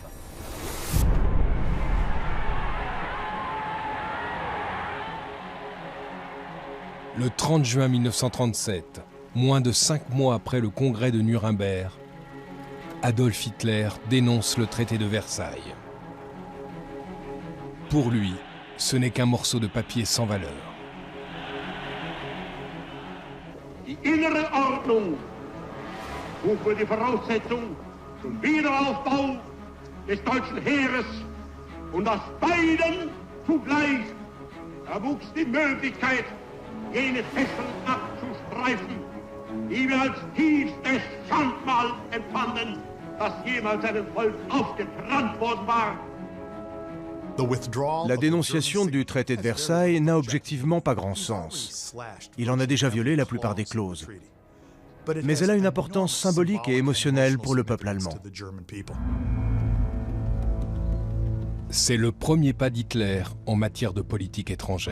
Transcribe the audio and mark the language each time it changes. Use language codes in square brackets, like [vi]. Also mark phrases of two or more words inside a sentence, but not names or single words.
[fr] Le 30 juin 1937, moins de 5 mois après le congrès de Nuremberg, Adolf Hitler dénonce le traité de Versailles. Pour lui, ce n'est qu'un morceau de papier sans valeur. [de] Die innere Ordnung wofür die Voraussetzung zum Wiederaufbau des deutschen Heeres und aus beiden zugleich erwuchs die Möglichkeit, jene Fesseln abzustreifen, die wir als tiefstes Schandmal empfanden, das jemals einem Volk aufgetrannt worden war. [fr] La dénonciation du traité de Versailles n'a objectivement pas grand sens. Il en a déjà violé la plupart des clauses. Mais elle a une importance symbolique et émotionnelle pour le peuple allemand. C'est le premier pas d'Hitler en matière de politique étrangère.